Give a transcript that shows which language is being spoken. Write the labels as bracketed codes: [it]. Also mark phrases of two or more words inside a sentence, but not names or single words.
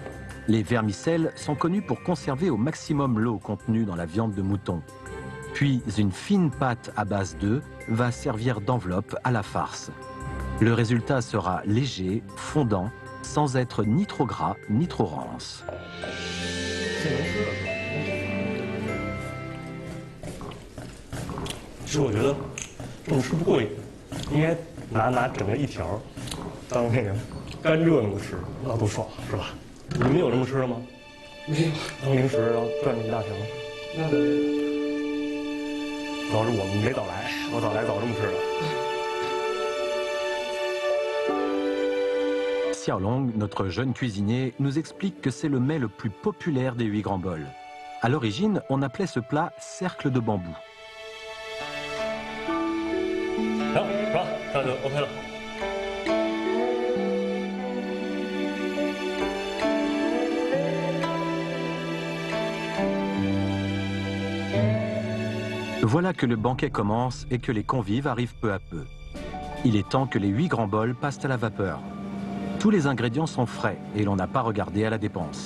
[fr] Les vermicelles sont connus pour conserver au maximum l'eau contenue dans la viande de mouton. Puis une fine pâte à base d'œufs va servir d'enveloppe à la farce. Le résultat sera léger, fondant, sans être ni trop gras ni trop rance. [zh] 其实我觉得这么吃不过瘾，应该拿整个一条当那个干热那么吃，那多爽，是吧？你们有这么吃的吗？没有。当零食然后转一大条。那没有。主要是我们没早来，我早来早这么吃的。 [fr] Xiaolong, notre jeune cuisinier, nous explique que c'est le mets le plus populaire des 8 grands bols. À l'origine, on appelait ce plat cercle de bambou. [zh] 行，是吧？这样就 OK 了。 [fr] Voilà que le banquet commence et que les convives arrivent peu à peu. Il est temps que les 8 grands bols passent à la vapeur. Tous les ingrédients sont frais et l'on n'a pas regardé à la dépense.